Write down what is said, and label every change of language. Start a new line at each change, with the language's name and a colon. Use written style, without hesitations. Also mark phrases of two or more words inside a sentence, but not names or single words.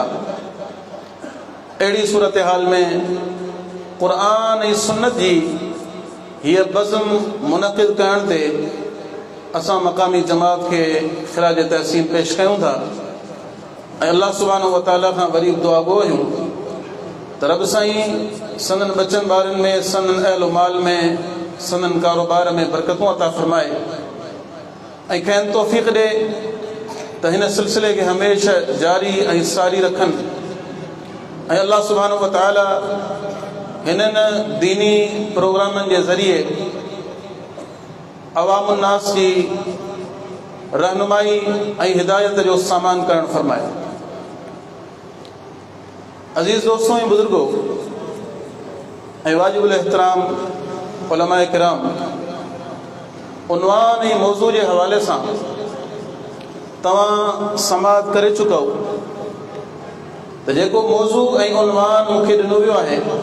Sindhi: अहिड़ी सूरत हाल में क़ुरान ऐं सुन्नत जी हीअ बज़्म मुनक़िद करण ते असां मक़ामी जमात खे ख़िराज तहसीन पेश कयूं था ऐं
Arabic: الله سبحانه وتعالى
Sindhi: खां वरी दुआ गो आहियूं त रब साईं संदन बचन ॿारनि में, संदन अहलो माल में, संदन कारोबार में बरकतूं अता फरमाए ऐं खेनि तौफ़ीक़ ॾे त हिन सिलसिले खे हमेशह जारी ऐं सारी रखनि ऐं
Arabic: الله سبحانه وتعالى
Sindhi: हिननि दीनी प्रोग्रामनि जे ज़रिए अवामुन्नास जी रहनुमाई ऐं हिदायत जो सामान करण फरमाए। अजीज़ दोस्तों ऐं बुजुर्गो ऐं वाजिबुल एहतराम उलमाए किराम, उन्वान ऐं मौज़ू जे हवाले सां तव्हां समाअत करे चुको त जेको मौज़ू ऐं उन्वान मूंखे ॾिनो वियो आहे